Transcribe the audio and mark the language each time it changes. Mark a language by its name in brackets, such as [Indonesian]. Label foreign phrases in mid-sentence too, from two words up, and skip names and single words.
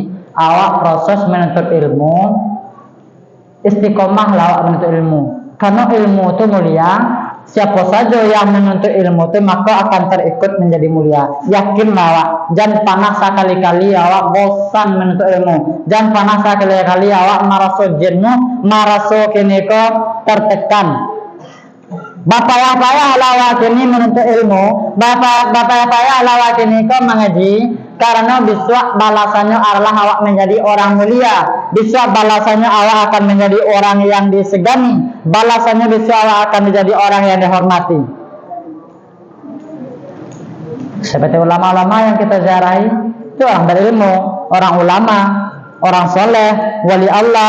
[Indonesian] Awak proses menuntut ilmu, istiqomah awak menuntut ilmu. Karena ilmu itu mulia. Siapa saja yang menuntut ilmu itu maka akan terikut menjadi mulia. Yakin awak. Jangan panas sekali-kali awak bosan menuntut ilmu. Jangan panas sekali-kali awak merasa jenuh, merasa kini kok tertekan. Bapak-bapak awak kini menuntut ilmu. Bapak-bapak awak kini kok mengaji. Karena besok balasannya adalah awak menjadi orang mulia. Besok balasannya awak akan menjadi orang yang disegani. Balasannya besok awak akan menjadi orang yang dihormati. Seperti ulama-ulama yang kita ziarahi, itu orang berilmu, orang ulama, orang soleh, wali Allah.